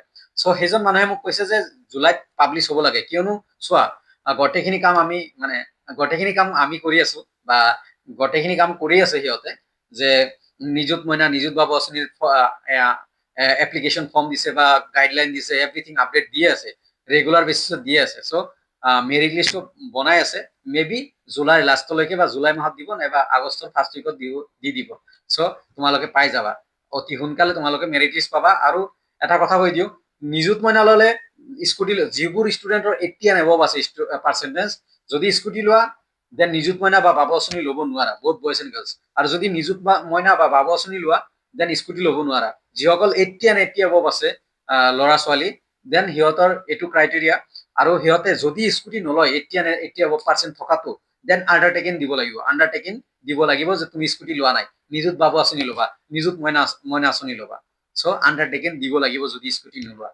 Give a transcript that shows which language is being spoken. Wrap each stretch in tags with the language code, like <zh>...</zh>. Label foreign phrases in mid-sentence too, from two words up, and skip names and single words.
<as>চ' সেইজন মানুহে মোক কৈছে যে জুলাইত পাব্লিছ হ'ব লাগে, কিয়নো চোৱা, গোটেইখিনি কাম আমি কৰি আছো, বা গোটেইখিনি কাম কৰি আছে সিহঁতে, যে নিযুত মইনা, নিযুত বাবু আঁচনিৰ এপ্লিকেশ্যন ফৰ্ম দিছে বা গাইডলাইন দিছে,</as> <en>everything update</en> <as>দিয়ে আছে,</as> <en>regular basisত</en> <as>দিয়ে আছে। চ'</as> <en>merit listটো</en> <as>বনাই আছে, মেবি জুলাই লাষ্টলৈকে বা জুলাই মাহত দিব, নাইবা আগষ্টৰ</as> <en>first weekত</en> <as>দি দিব। চ' তোমালোকে পাই যাবা, অতি সোনকালে তোমালোকে</as> <en>merit list</en> <as>পাবা। আৰু এটা কথা কৈ দিওঁ, নিযুত মইনা ল'লে স্কুটি, যিবোৰ ষ্টুডেণ্টৰ</as> <en>80 and above</en> <as>আছে পাৰ্চেণ্টেজ, যদি স্কুটি লোৱা, দেন নিযুত মইনা বা বাবু আঁচনি ল'ব নোৱাৰা, বহুত</as> <en>boys and girls.</en> <as>আৰু যদি নিযুত মইনা বা বাবু আঁচনি লোৱা, দেন স্কুটি ল'ব নোৱাৰা। যিসকল</as> <en>80 and above</en> <as>আছে ল'ৰা ছোৱালী, দেন সিহঁতৰ এইটো ক্ৰাইটেৰিয়া। আৰু সিহঁতে যদি স্কুটি নলয় 80% থকাটো দেন আণ্ডাৰটেকিং দিব লাগিব। আণ্ডাৰটেকিং দিব লাগিব যে তুমি স্কুটি লোৱা নাই, নিযুত বাবু আঁচনি ল'বা, নিযুত মইনা আঁচনি ল'বা। চ' আণ্ডাৰটেকিং দিব লাগিব যদি স্কুটি নোলোৱা।</as>